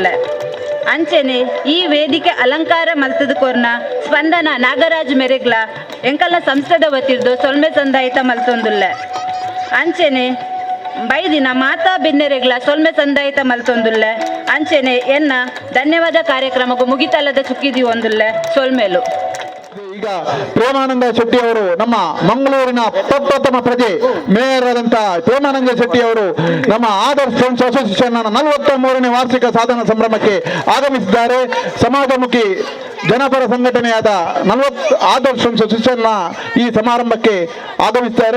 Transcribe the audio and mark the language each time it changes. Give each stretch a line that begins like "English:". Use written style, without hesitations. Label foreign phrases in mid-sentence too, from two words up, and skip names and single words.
Tulu: ಅಂಚೆನೆ ಈ ವೇದಿಕೆ ಅಲಂಕಾರ ಮಲ್ತದ ಕೊರ್ನ ಸ್ಪಂದನ ನಾಗರಾಜ್ ಮೆರೆಗ್ಲ ಎಂಕಲ್ನ ಸಂಸ್ಥೆದ ವತಿರ್ದು ಸೊಲ್ಮೆ ಸಂದಾಯಿತ ಮಲ್ತೊಂದುಲ್ಲ. ಅಂಚೆನೆ ಬೈದಿನ ಮಾತಾ ಬೆನ್ನೆರೆಗ್ಲ ಸೊಲ್ಮೆ ಸಂದಾಯಿತ ಮಲ್ತೊಂದುಲ್ಲ. ಅಂಚೆನೆ ಎನ್ನ ಧನ್ಯವಾದ ಕಾರ್ಯಕ್ರಮಕ್ಕೂ ಮುಗಿತಲ್ಲದ ಚುಕ್ಕಿದಿ ಒಂದುಲ್ಲ ಸೊಲ್ಮೇಲು.
Kannada: ಈಗ ಪ್ರೇಮಾನಂದ ಶೆಟ್ಟಿ ಅವರು ನಮ್ಮ ಮಂಗಳೂರಿನ ಪ್ರಪ್ರಥಮ ಪ್ರಜೆ ಮೇಯರ್ ಆದಂತಹ ಪ್ರೇಮಾನಂದ ಶೆಟ್ಟಿ ಅವರು ನಮ್ಮ ಆದರ್ಶ್ ಫ್ರೆಂಡ್ಸ್ ಅಸೋಸಿಯೇಷನ್ 43ನೇ ವಾರ್ಷಿಕ ಸಾಧನಾ ಸಂಭ್ರಮಕ್ಕೆ ಆಗಮಿಸಿದ್ದಾರೆ. ಸಮಾಜಮುಖಿ ಜನಪರ ಸಂಘಟನೆಯಾದ ಆದರ್ಶ್ ಫ್ರೆಂಡ್ಸ್ ಅಸೋಸಿಯೇಷನ್ನ ಈ ಸಮಾರಂಭಕ್ಕೆ ಆಗಮಿಸಿದ್ದಾರೆ.